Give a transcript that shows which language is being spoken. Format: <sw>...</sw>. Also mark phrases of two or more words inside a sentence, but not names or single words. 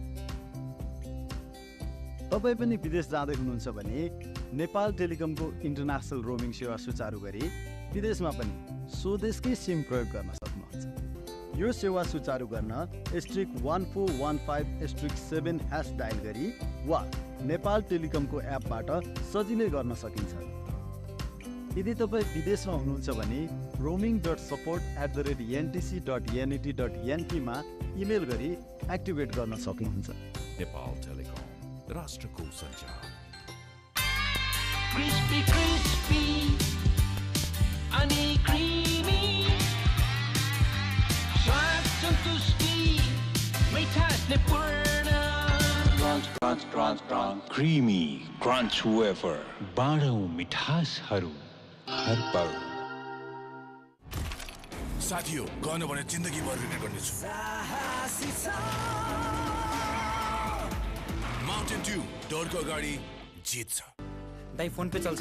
<ne>तपाईँ पनि विदेश जाँदै हुनुहुन्छ भने नेपाल टेलिकमको</ne> <en>international roaming</en> <ne>सेवा सुचारू गरी विदेशमा पनि स्वदेशकै सिम प्रयोग गर्न सक्नुहुन्छ। यो सेवा सुचारू गर्न *1415*7# डायल गरी वा नेपाल टेलिकमको एपबाट सजिलै गर्न सकिन्छ। यदि तपाईँ विदेशमा हुनुहुन्छ भने roaming.support@ntc.net.np मा इमेल गरी एक्टिभेट गर्न सक्नुहुन्छ। नेपाल टेलिकम राष्ट्रको सञ्चार।</ne> <en>Crispy, crispy, अनि creamy,</en> <ne>स्वाद सन्तुष्टि, मिठासले पूर्ण।</ne> <en>Crunch, crunch, crunch, crunch. Creamy crunch wafer.</en> <ne>बारौं मिठासहरू हर पल। साथीयो गर्नु भने जिन्दगी भर रिग्रेट गर्नेछु। माउन्टेन ड्यू डोरको अगाडि जित्छ। दाइ फोन पे चल्छ है?</ne>